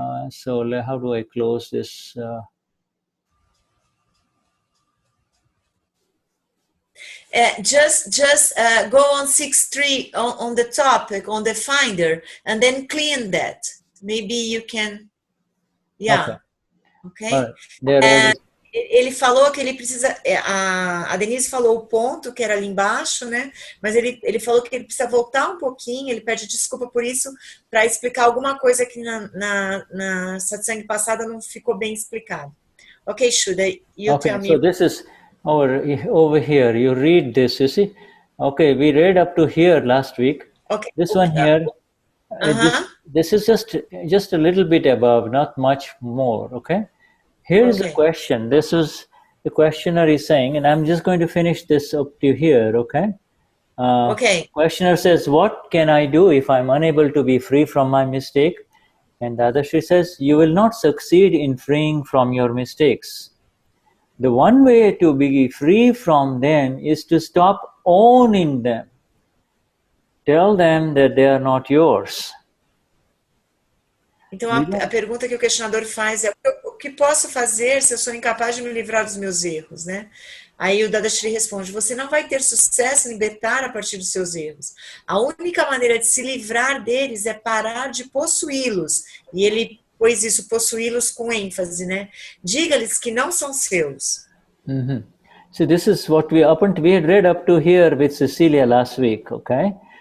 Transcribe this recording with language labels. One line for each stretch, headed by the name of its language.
English: So how do I close this? Just go on 6.3 on the topic, on the finder, and then clean that. Maybe you can... Yeah. Okay?
Portuguese: Ele falou que ele precisa... A Denise falou o ponto, que era ali embaixo, né? Mas ele falou que ele precisa voltar um pouquinho, ele pede desculpa por isso, para explicar alguma coisa que na satsang passada não ficou bem explicado.
English: Ok, Shuddha, you tell me. So this is over here. You read this, you see? Okay, we read up to here last week. Okay. This one here, this is just a little bit above, not much more, okay? Here is the question. This is the questioner is saying, and I'm just going to finish this up to here, okay? Questioner says, what can I do if I'm unable to be free from my mistake? And Dadashri says, you will not succeed in freeing from your mistakes. The one way to be free from them is to stop owning them. Tell them that they are not yours.
Portuguese: Então, a pergunta que o questionador faz é o que posso fazer se eu sou incapaz de me livrar dos meus erros, né? Aí o Dadashri responde, você não vai ter sucesso em libertar a partir dos seus erros. A única maneira de se livrar deles é parar de possuí-los. E ele pôs isso, possuí-los com ênfase, né? Diga-lhes que não são seus.
English: So this is what we had read up to here with Cecilia last week, okay?